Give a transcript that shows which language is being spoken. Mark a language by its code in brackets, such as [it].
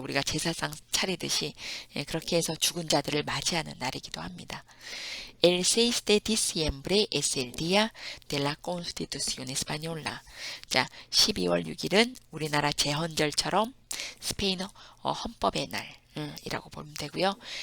[ko] 우리가 제사상 차리듯이 그렇게 해서 죽은 자들을 맞이하는 날이기도 합니다. [es] El 6 de diciembre es el día de la Constitución Española. [ko] 자, 12월 6일은 우리나라 제헌절처럼 스페인어 헌법의 날이라고 보면 되고요.